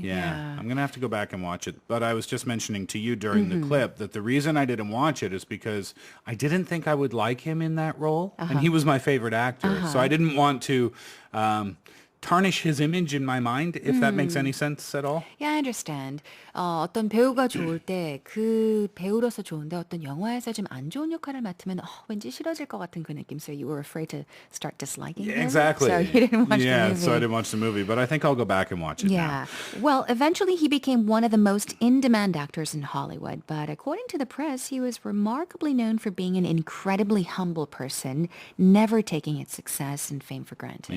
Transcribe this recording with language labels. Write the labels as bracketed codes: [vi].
[en] Yeah, I'm going to have to go back and watch it. But I was just mentioning to you during the clip that the reason I didn't watch it is because I didn't think I would like him in that role. And he was my favorite actor. So I didn't want to tarnish his image in my mind, if that makes any sense at all. Yeah, I understand. [ko] 어떤 배우가 좋을 때 그 배우로서 좋은데 어떤 영화에서 좀 안 좋은 역할을 맡으면 왠지 싫어질 것 같은 그 느낌. [en] So you were afraid to start disliking him. Exactly. So you didn't watch the movie. So I didn't watch the movie. But I think I'll go back and watch it Yeah. now. Well, eventually he became one of the most in-demand actors in Hollywood. But according to the press, he was remarkably known for being an incredibly humble person, never taking his success and fame for granted.